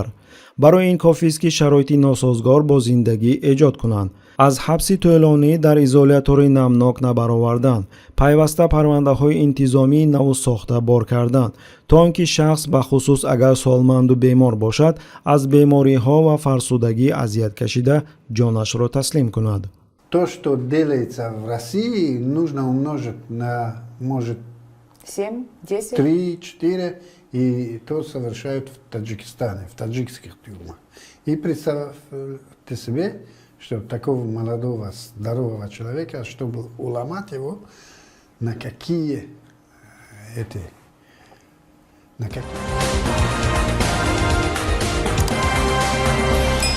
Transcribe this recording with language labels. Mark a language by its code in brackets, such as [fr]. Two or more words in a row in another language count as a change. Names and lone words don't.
[tg] барои ин кофист ки шароити носозгор бо зиндагӣ эҷод кунанд, аз ҳабси тӯлонӣ дар изолятори намнок набаровардан, пайваста парвандаҳои интизомии наву сохта бор кардан, то он ки шахс ба хусус агар солманду бемор бошад, аз бемориҳо ва фарсудагӣ азият кашида ҷонашро таслим кунад. [ru] То, что делается в России, нужно умножить на, может, 7, 10? 3, 4, и то совершают в Таджикистане, в таджикских тюрьмах. И представьте себе, что такого молодого, здорового человека, чтобы уломать его на какие на какие